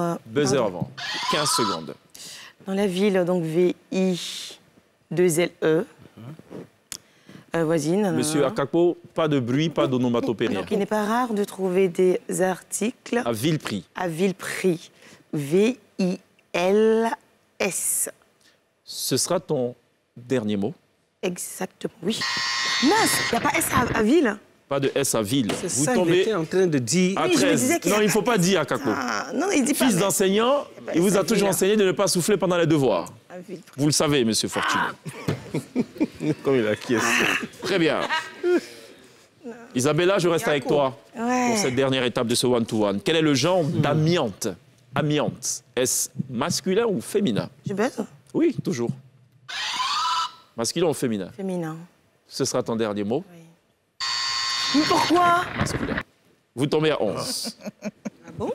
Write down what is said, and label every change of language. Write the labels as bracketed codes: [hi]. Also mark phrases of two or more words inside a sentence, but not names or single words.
[fr] Buzzer avant. 15 secondes. Dans la ville, donc V-I-2-L-E. Voisine. Monsieur Akakpo, pas de bruit, pas d'onomatopée. Donc il n'est pas rare de trouver des articles. À vil prix. À vil prix. V-I-L-S. Ce sera ton dernier mot? Exactement, oui. Mince, il n'y a pas S à ville? Pas de S à ville. C'est ça qu'il était en train de dire. À 13. Non, il ne faut pas dire Akakpo. Non, il dit pas. Fils d'enseignant, il vous a toujours enseigné de ne pas souffler pendant les devoirs. Vous le savez, monsieur Fortuné. Comme il a acquiescé. Très bien. Isabella, je reste avec toi pour cette dernière étape de ce [en] one-to-one. [fr] Quel est le genre d'amiante? Amiante. Est-ce masculin ou féminin? Je baise? Oui, toujours. Masculin ou féminin? Féminin. Ce sera ton dernier mot? Oui. Mais pourquoi? Masculin. Vous tombez à 11. Ah bon?